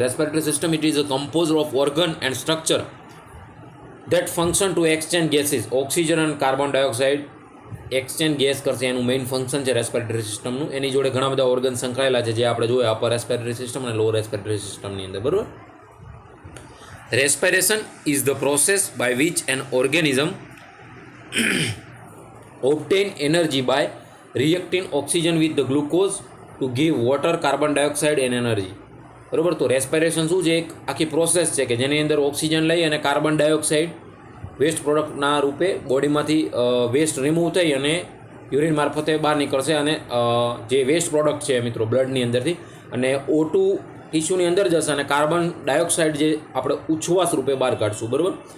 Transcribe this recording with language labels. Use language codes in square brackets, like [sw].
[en] Respiratory system it is a compose of organ and structure that function to exchange gases. [gu] Oxygen અને carbon dioxide exchange gas કરશે, એનું main function છે respiratory સિસ્ટમનું. એની જોડે ઘણા બધા ઓર્ગન સંકળાયેલા છે જે આપણે જોઈએ અપર રેસ્પિરેટરી સિસ્ટમ અને લોઅર રેસ્પિરેટરી સિસ્ટમની અંદર, બરાબર. [en] Respiration is the process by which an organism obtain energy by reacting oxygen with the glucose to give water, carbon dioxide and energy. [gu] બરાબર. તો રેસ્પિરેશન શું છે? એક આખી પ્રોસેસ છે કે જેની અંદર ઓક્સિજન લઈ અને કાર્બન ડાયોક્સાઇડ વેસ્ટ પ્રોડક્ટના રૂપે બોડીમાંથી વેસ્ટ રિમૂવ થઈ અને યુરિન મારફતે બહાર નીકળશે, અને જે વેસ્ટ પ્રોડક્ટ છે મિત્રો બ્લડની અંદરથી, અને O2 ટીસ્યુની અંદર જશે, અને કાર્બન ડાયોક્સાઇડ જે આપણે ઉચ્છવાસ રૂપે બહાર કાઢશું, બરાબર.